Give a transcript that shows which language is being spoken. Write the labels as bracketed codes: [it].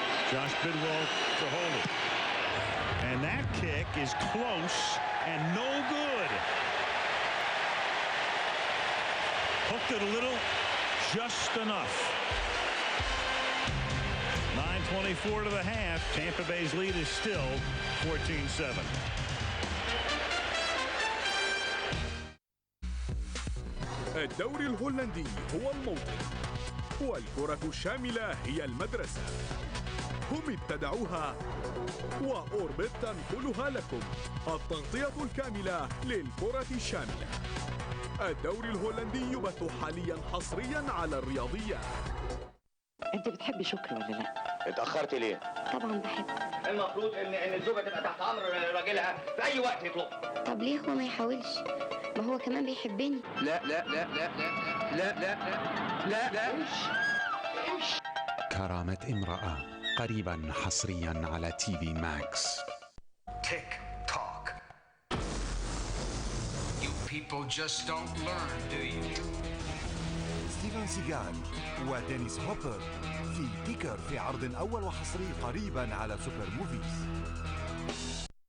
[en] Josh Bidwell to hold it. And that kick is close and no good. Hooked it a little, just enough. 9:24 to the half. Tampa Bay's lead is still 14-7. [ar] الدوري الهولندي هو الموطن والكرة الشاملة هي المدرسة. هم ابتدعوها وأوربت تنقلها لكم. التغطية الكاملة للكرة الشاملة. الدوري الهولندي يبث حاليا حصريا على الرياضيات. انت بتحبي شكري ولا لا؟ اتأخرت ليه؟ طبعا بحب. المفروض ان الزوجة تبقى تحت امر راجلها في اي وقت يطلبها. طب ليه هو ما يحاولش؟ ما هو كمان بيحبني. لا لا لا لا لا لا لا لا امشي. كرامة امرأة قريبا حصريا على تي في ماكس. [en] Tick tock. You people just don't learn, do you? [ar] ستيفن سيغال ودينيس هوبر في تيكر في عرض أول وحصري قريبا على سوبر موفيز.